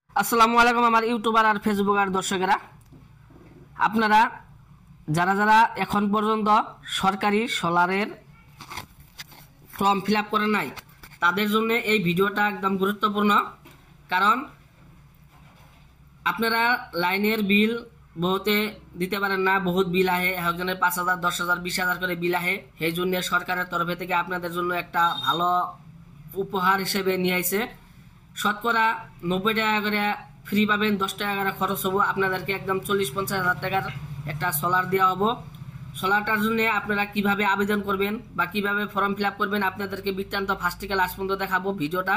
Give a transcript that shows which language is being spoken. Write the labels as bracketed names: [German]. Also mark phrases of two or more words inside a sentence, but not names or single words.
[Bangla] আসসালামু আলাইকুম আমার ইউটিউবার আর ফেসবুক আর দর্শকেরা, আপনারা যারা যারা এখন পর্যন্ত সরকারি সোলারের [English] form fill up [Bangla] করেন নাই তাদের জন্য এই ভিডিওটা একদম গুরুত্বপূর্ণ। কারণ আপনারা লাইনের বিল বহুতে দিতে পারেন না, বহুত বিল আহে, একজনের 5,000, 10,000, 20,000 করে বিল আহে। সেই জন্য সরকারের তরফে থেকে আপনাদের জন্য একটা ভালো উপহার হিসেবে নিয়ে আইছে। শতকরা 90 টাকা করে ফ্রি পাবেন, 10 টাকা করে খরচ হবো। আপনাদেরকে একদম 40-50 হাজার টাকার একটা সোলার দেওয়া হবো। সোলারটার জন্য আপনারা কিভাবে আবেদন করবেন বা কিভাবে [English] form fill up [Bangla] করবেন আপনাদেরকে বৃত্তান্ত ফার্স্ট থেকে লাস্ট পর্যন্ত দেখাবো ভিডিওটা।